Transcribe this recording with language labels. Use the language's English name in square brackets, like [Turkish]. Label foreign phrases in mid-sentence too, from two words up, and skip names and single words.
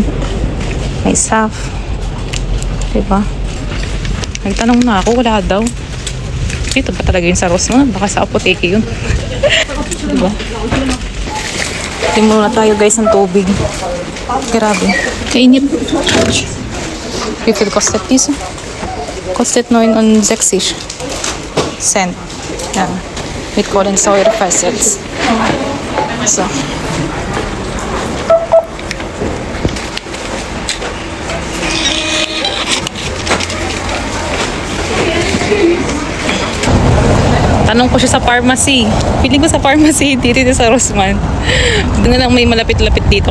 [Filipino] May saf. Diba? Nagtanong na ako, wala daw. Ito ba talaga yun sa Rossmann? Baka sa apoteke yun. Diba? Timuro na tayo guys ng tubig. Grabe. Kainit. [German] Wie viel kostet diese? Kostet 69 Cent. Yan. Mit Kohlensäure versetzt. So. [Filipino] Tanong ko siya sa pharmacy. Feeling ko sa pharmacy, dito sa Rossmann. Doon na lang may malapit-lapit dito.